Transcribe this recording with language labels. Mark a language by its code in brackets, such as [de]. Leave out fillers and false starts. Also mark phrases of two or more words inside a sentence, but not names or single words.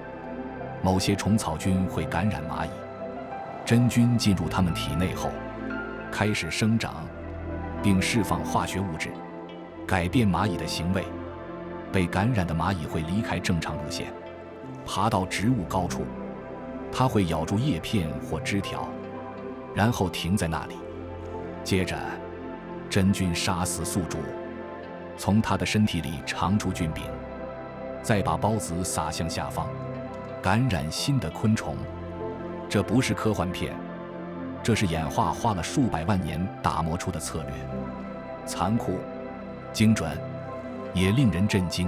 [zh] 某些蟲草菌會感染蚂蟻，真菌進入它們體內後，開始生長，並釋放化學物質，改變螞蟻的行為。被感染的螞蟻會離開正常路線，爬到植物高處，它會咬住葉片或枝條，然後停在那裡。接着，真菌殺死宿主，從它的身體裡長出菌柄，再把孢子撒向下方，感染新的昆虫。這不是科幻片，這是演化花了數百萬年打磨出的策略，殘酷、精準，也令人震驚。